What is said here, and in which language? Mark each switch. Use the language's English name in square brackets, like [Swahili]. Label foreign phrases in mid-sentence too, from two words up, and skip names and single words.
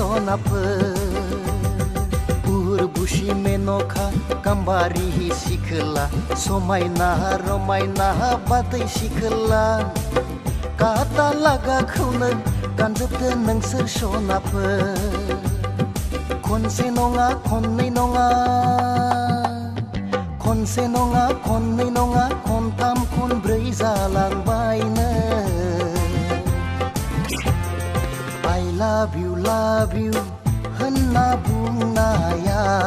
[Bodo] सनाफोर बुसि मेन'खा गाम्बारि सिखोला समायना रमायना बारदै सिखोला काटा लागाखौनो गानजोबदो नोंसोर सनाफोर खनसे नङा खननै नङा खनसे नङा खननै नङा खनथाम खनब्रै जालांबायनो [English] I love you [Bodo] होनना बुंनाया